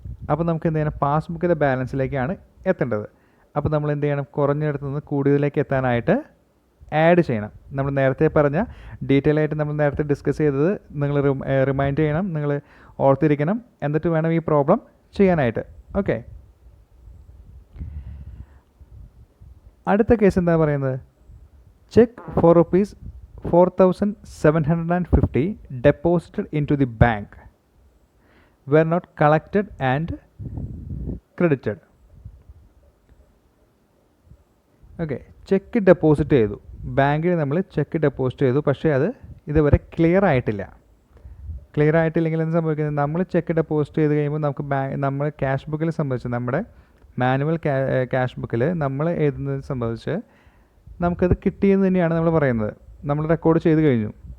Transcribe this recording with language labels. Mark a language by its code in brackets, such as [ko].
[ml] അപ്പോൾ നമുക്ക് എന്ത് ചെയ്യണം, പാസ്ബുക്കിലെ ബാലൻസിലേക്കാണ് എത്തേണ്ടത്. അപ്പോൾ നമ്മൾ എന്ത് ചെയ്യണം, കുറഞ്ഞിടത്ത് നിന്ന് കൂടുതലേക്ക് എത്താനായിട്ട് ആഡ് ചെയ്യണം. നമ്മൾ നേരത്തെ പറഞ്ഞ ഡീറ്റെയിൽ ആയിട്ട് നമ്മൾ നേരത്തെ ഡിസ്കസ് ചെയ്തത് നിങ്ങൾ റിമൈൻഡ് ചെയ്യണം, നിങ്ങൾ ഓർത്തിരിക്കണം, എന്നിട്ട് വേണം ഈ പ്രോബ്ലം ചെയ്യാനായിട്ട്. ഓക്കെ, അടുത്ത കേസ് എന്താ പറയുന്നത്, check [en] for ₹4,750 deposited into the bank were not collected and credited. [ml] Okay, check deposit ചെയ്തു, ബാങ്കിൽ നമ്മൾ ചെക്ക് ഡെപ്പോസിറ്റ് ചെയ്തു, പക്ഷേ അത് ഇതുവരെ ക്ലിയർ ആയിട്ടില്ല. ക്ലിയർ ആയിട്ടില്ലെങ്കിൽ എന്ത് സംഭവിക്കുന്നത്, നമ്മൾ ചെക്ക് ഡെപ്പോസിറ്റ് ചെയ്ത് കഴിയുമ്പോൾ നമുക്ക് നമ്മൾ ക്യാഷ് ബുക്കിൽ സംബന്ധിച്ച് നമ്മുടെ മാനുവൽ ക്യാഷ് ബുക്കിൽ നമ്മൾ എഴുതുന്നത് സംബന്ധിച്ച് നമുക്കത് കിട്ടിയെന്ന് തന്നെയാണ് നമ്മൾ പറയുന്നത്, നമ്മൾ റെക്കോർഡ് ചെയ്ത് കഴിഞ്ഞു.